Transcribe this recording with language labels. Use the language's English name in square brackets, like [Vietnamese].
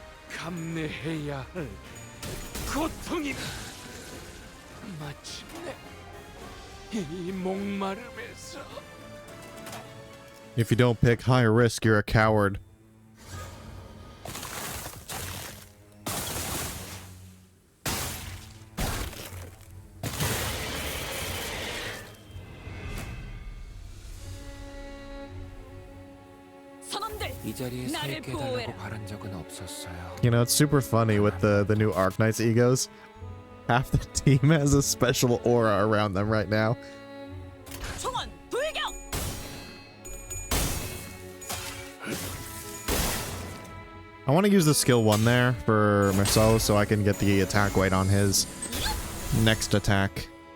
[Korean] 감내해야 할 고통이 마침내 이 목마름에서. [English] If you don't pick high risk, you're a coward. [Korean] 이 자리에 서 있게 해달라고 바란 적은 없었어요. [English] You know, it's super funny with the new Arknights egos. Half the team has a special aura around them right now. I want to use the skill 1 there for Marcel so I can get the attack weight on his next attack.